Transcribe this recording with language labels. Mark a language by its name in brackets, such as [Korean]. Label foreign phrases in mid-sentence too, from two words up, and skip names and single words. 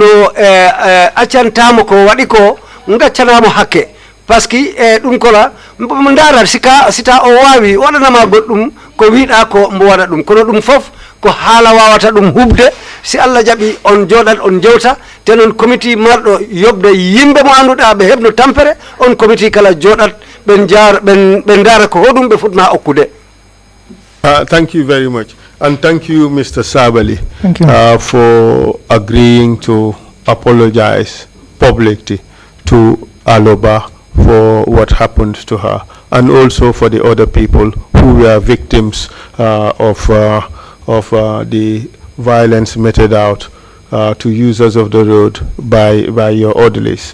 [Fula] accantamo ko waɗi ko gaccanamo hakke [French] par ce que [Fula] ɗum kola mo ndaara sita o wawi waɗanama goɗɗum ko wiɗa ko mbo waɗa ɗum kono ɗum fof ko haala wawata ɗum hubde si Allah jaɓi on joɗat on jewta te noon committee marɗo yobde yimɓe mo annduɗa ɓe heɓno tampere on committee kala joɗat ɓe ndaara ko hoɗum ɓe futma okkude. [English] Thank you very much, and thank you, Mr. Sabally, thank you. For agreeing to apologize publicly to Aloba for what happened to her, and also for the other people who were victims of the violence meted out to users of the road by your orderlies.